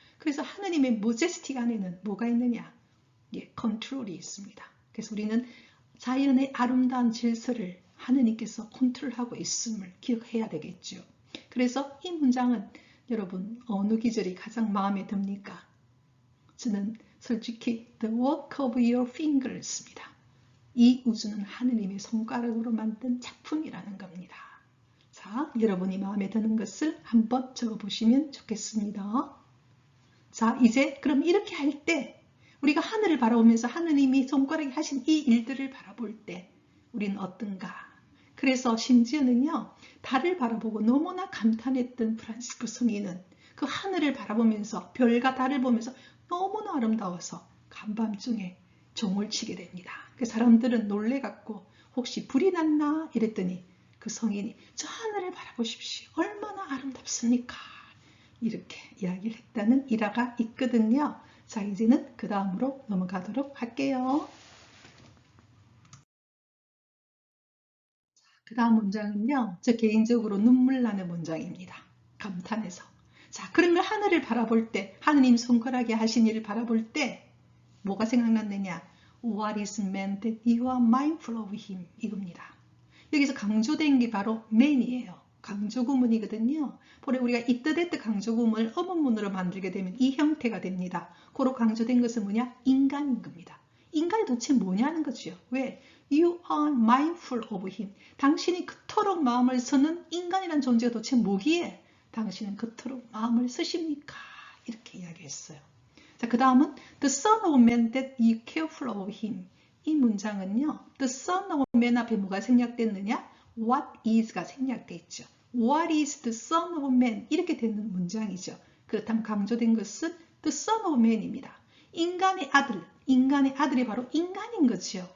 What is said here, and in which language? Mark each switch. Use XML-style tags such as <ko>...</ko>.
<ko>그래서 하느님의 모제스틱 안에는 뭐가 있느냐? 컨트롤이 있습니다. 그래서 우리는 자연의 아름다운 질서를 하느님께서 컨트롤하고 있음을 기억해야 되겠죠. 그래서 이 문장은 여러분 어느 기절이 가장 마음에 듭니까? 저는 솔직히</ko> <en>the work of your fingers입니다.</en> <ko>이 우주는 하느님의 손가락으로 만든 작품이라는 겁니다. 자, 여러분이 마음에 드는 것을 한번 적어보시면 좋겠습니다. 자, 이제 그럼 이렇게 할 때 우리가 하늘을 바라보면서 하느님이 손가락이 하신 이 일들을 바라볼 때 우리는 어떤가? 그래서 심지어는요, 달을 바라보고 너무나 감탄했던 프란시스코 성인은 그 하늘을 바라보면서 별과 달을 보면서 너무나 아름다워서 간밤중에 종을 치게 됩니다. 그 사람들은 놀래갖고 혹시 불이 났나 이랬더니 그 성인이 저 하늘을 바라보십시오. 얼마나 아름답습니까? 이렇게 이야기를 했다는 일화가 있거든요. 자, 이제는 그 다음으로 넘어가도록 할게요. 그 다음 문장은요, 저 개인적으로 눈물 나는 문장입니다. 감탄해서. 자, 그런 걸 하늘을 바라볼 때, 하느님 손가락에 하신 일을 바라볼 때 뭐가 생각났느냐?</ko> <en>What is man that you are mindful of him?</en> <ko>이겁니다. 여기서 강조된 게 바로 man이에요. 강조구문이거든요. 우리가 이뜨됐트 강조구문을 어문문으로 만들게 되면 이 형태가 됩니다. 고로 강조된 것은 뭐냐? 인간인 겁니다. 인간이 도대체 뭐냐는 거죠.</ko> <en>왜? You are mindful of him.</en> <ko>당신이 그토록 마음을 쓰는 인간이란 존재가 도대체 뭐기에 당신은 그토록 마음을 쓰십니까? 이렇게 이야기했어요. 자, 그 다음은</ko> <en>the son of man that you careful of him.</en> <ko>이 문장은요,</ko> <en>the son of man</en> <ko>앞에 뭐가 생략됐느냐? What is가 생략돼 있죠.</ko> <en>What is the son of man?</en> <ko>이렇게 되는 문장이죠. 그렇다면 강조된 것은</ko> <en>the son of man</en> <ko>입니다. 인간의 아들이 바로 인간인 거죠.</ko>